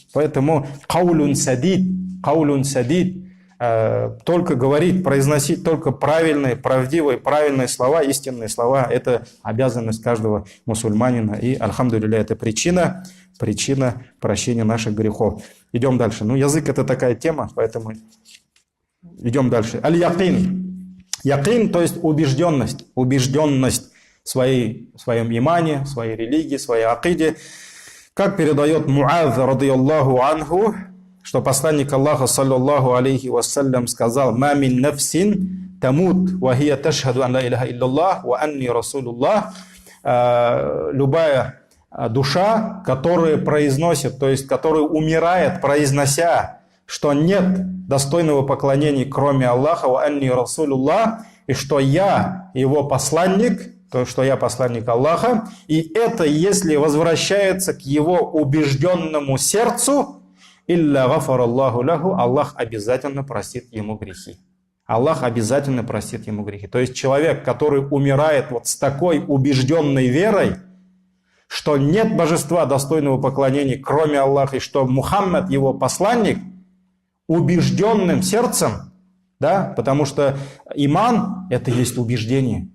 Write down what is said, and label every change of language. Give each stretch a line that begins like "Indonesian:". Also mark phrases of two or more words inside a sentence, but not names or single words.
Russian: Поэтому
Arabic: قولا سديدا,
Russian: только говорить, произносить только правильные, правдивые, правильные слова, истинные слова. Это обязанность каждого мусульманина. И, альхамдулилля, это причина прощения наших грехов. Идем дальше. Язык это такая тема, поэтому идем дальше. Аль-якин. Якин, то есть убежденность. Убежденность в своем имане, в своей религии, в своей акиде. Как передает Муаз,
Arabic: رضي الله عنه,
Russian: что посланник Аллаха,
Arabic: صلى الله عليه وسلم,
Russian: сказал,
Arabic: «ما من نفس تموت وهي تشهد أن لا إله إلا الله وأني رسول الله».
Russian: Любая душа, которая произносит, то есть которая умирает, произнося, что нет достойного поклонения, кроме Аллаха,
Arabic: وأني رسول الله,
Russian: и что я его посланник, то, что я посланник Аллаха, и это, если возвращается к его убежденному сердцу,
Arabic: «إلا غفر الله له»,
Russian: Аллах обязательно простит ему грехи. Аллах обязательно простит ему грехи. То есть человек, который умирает вот с такой убежденной верой, что нет божества достойного поклонения, кроме Аллаха, и что Мухаммад его посланник, убежденным сердцем, да, потому что иман – это есть убеждение.